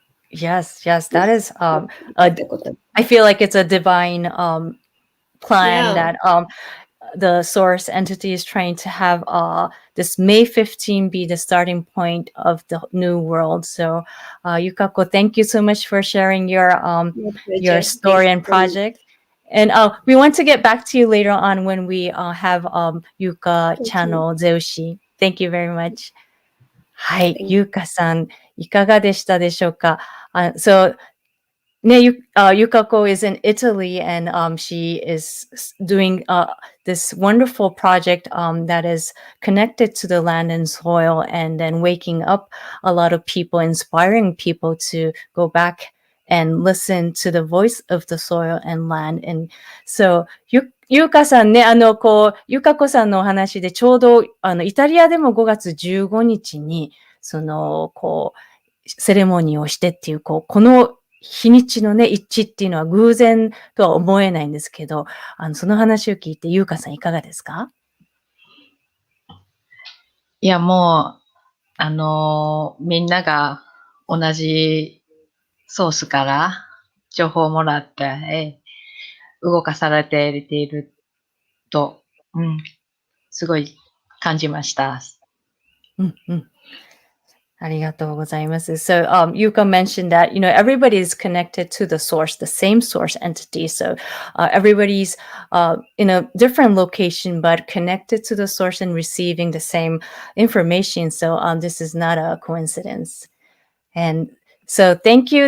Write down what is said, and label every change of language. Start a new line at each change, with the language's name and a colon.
English: Yes, that is, I feel like it's a divine plan that the source entity is trying to have this May 15 be the starting point of the new world. So Yukako, thank you so much for sharing your story and project. And we want to get back to you later on when we have Yuuka channel Zeu-shi. Thank you very much.
Japanese: はい、Yuukaさん、いかがでしたでしょうか?
English: So Yukako is in Italy, and she is doing this wonderful project that is connected to the land and soil, and then waking up a lot of people, inspiring people to go back and listen to the voice of the soil and land. And so
Japanese: Yuukaさんね、Yukakoさんのお話でちょうどイタリアでも5月15日にセレモニーをしてっていうこの日にちのね、一致っていうのは偶然とは思えないんですけど、その話を聞いて、優香さんいかがですか？いや、もう、みんなが同じソースから情報をもらって、動かされていると、すごい感じました。ありがとうございます。
English: So, Yuuka mentioned that, everybody is connected to the source, the same source entity. So, everybody's in a different location, but connected to the source and receiving the same information. So, this is not a coincidence. And so, thank you.